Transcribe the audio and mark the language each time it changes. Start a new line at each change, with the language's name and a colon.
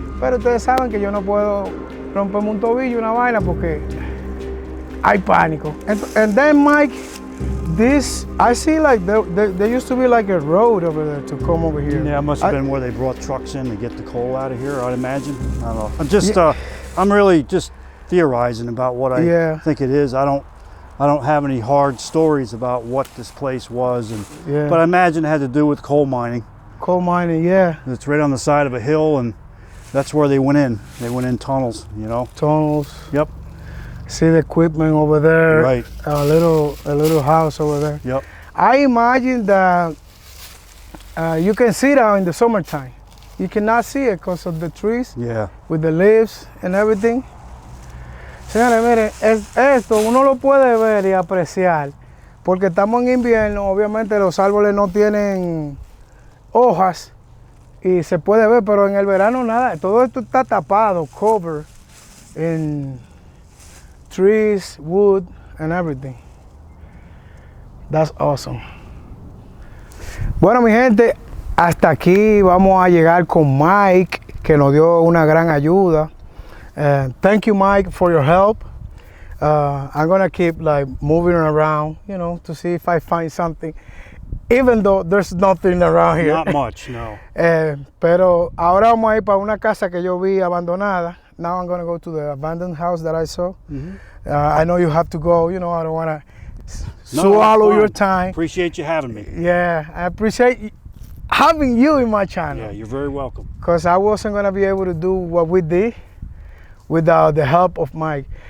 Spanish: Pero ustedes saben que yo no puedo romperme un tobillo, una vaina, porque hay pánico.
English: And then, Mike, I see like there used to be like a road over there to come over here. Yeah, it must have been where they brought trucks in to get the coal out of here, I'd imagine. I don't know. I'm just, I'm really just theorizing about what I think it is. I don't have any hard stories about what this place was, but I imagine it had to do with coal mining. Coal mining, yeah. It's right on the side of a hill, and that's where they went in. They went in tunnels, you know. Tunnels. Yep. See the equipment over there. Right. A little house over there. Yep. I imagine that you can see that in the summertime. You cannot see it because of the trees. Yeah. With the leaves and everything.
Spanish: Señores, miren, esto uno lo puede ver y apreciar porque estamos en invierno, obviamente los árboles no tienen hojas y se puede ver, pero en el verano nada, todo esto está tapado,
English: covered in trees, wood and everything. That's awesome.
Spanish: Bueno, mi gente, hasta aquí vamos a llegar con Mike, que nos dio una gran ayuda.
English: Thank you, Mike, for your help. I'm gonna keep like moving around, you know, to see if I find something, even though there's nothing around here. Not much, no.
Spanish: Pero ahora vamos a ir para una casa que yo vi abandonada.
English: Now I'm gonna go to the abandoned house that I saw. Mm-hmm. I know you have to go, you know, I don't wanna swallow your time. Appreciate you having me. Yeah, I appreciate having you in my channel. Yeah, you're very welcome. Because I wasn't gonna be able to do what we did without the help of Mike.